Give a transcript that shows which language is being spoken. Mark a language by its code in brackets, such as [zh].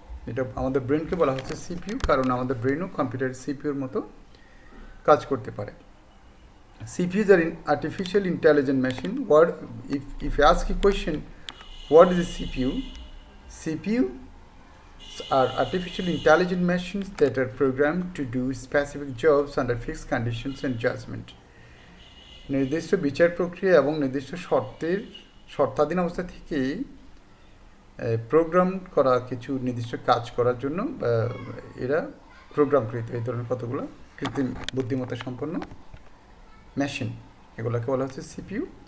[bn] এটা আমাদের ব্রেনকে বলা হচ্ছে সিপিইউ, কারণ আমাদের ব্রেনও কম্পিউটারের সিপিইউর মতো কাজ করতে পারে. [en] CPUs are artificial intelligent machine. If you ask a question, what is a CPU? CPU are artificial intelligent machines that are programmed to do specific jobs under fixed conditions and judgment. [bn] নির্দিষ্ট বিচার প্রক্রিয়া এবং নির্দিষ্ট শর্তাধীন অবস্থা থেকে programme করা কিছু নির্দিষ্ট কাজ করার জন্য এরা প্রোগ্রামকৃত এই ধরনের কতগুলো কৃত্রিম বুদ্ধিমত্তা সম্পন্ন মেশিন, এগুলোকে বলা হচ্ছে সিপিইউ.